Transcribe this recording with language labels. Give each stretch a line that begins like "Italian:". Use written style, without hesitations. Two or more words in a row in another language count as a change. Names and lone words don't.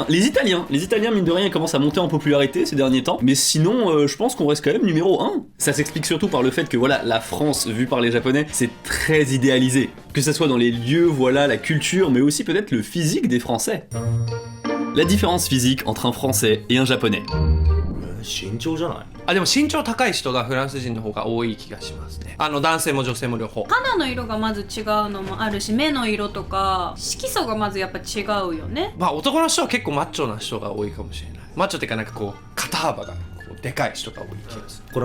French: Les Italiens, mine de rien, commencent à monter en popularité ces derniers temps. Mais sinon, je pense qu'on reste quand même numéro 1. Ça s'explique surtout par le fait que voilà, la France, vue par les japonais, c'est très idéalisé. Que ça soit dans les lieux, voilà, la culture, mais aussi peut-être le physique des Français. La différence physique entre un français et un japonais.
Japanese: 身長じゃないあ、でも身長高い人がフランス人の方が多い気がしますね。男性も女性も両方。肌の色がまず違うのもあるし、目の色とか色素がまずやっぱ違うよね。まあ男の人は結構マッチョな人が多いかもしれない。マッチョっていうかなんかこう肩幅がこうでかい人が多い気がする。